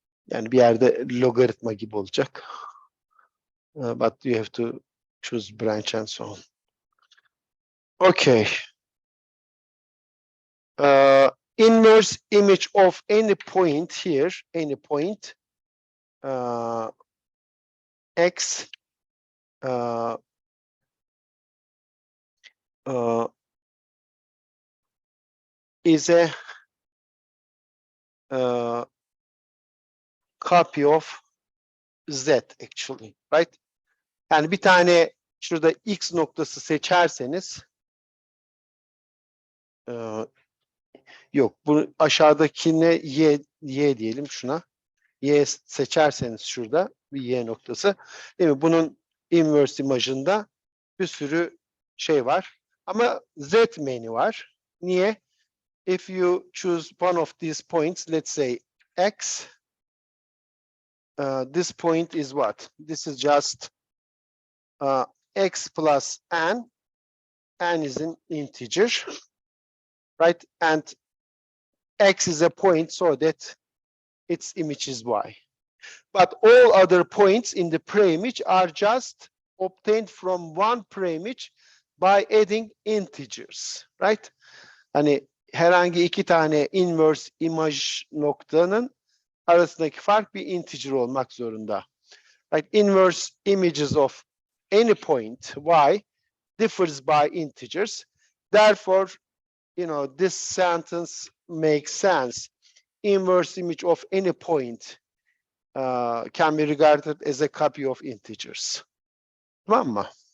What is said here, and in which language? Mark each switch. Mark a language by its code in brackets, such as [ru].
[tr] Yani bir yerde logaritma gibi olacak. [en] But you have to choose branch and so on. Okay. inverse image of any point here, any point x is a copy of z actually, right? [tr] Yani bir tane şurada x noktası seçerseniz yok, bu aşağıdakine y diyelim şuna. Y seçerseniz şurada bir y noktası. Değil mi? Bunun inverse imajında bir sürü şey var. Ama z menü var. Niye? [en] If you choose one of these points, let's say x, this point is what? This is just x plus n. N is an integer, right? And x is a point so that its image is y. But all other points in the preimage are just obtained from one preimage by adding integers, right? [tr] Hani herhangi iki tane inverse imaj noktanın arasındaki fark bir integer olmak zorunda. [en] Right? Inverse images of any point y differs by integers. Therefore, you know, this sentence makes sense. Inverse image of any point can be regarded as a copy of integers. [tr] Tamam mı?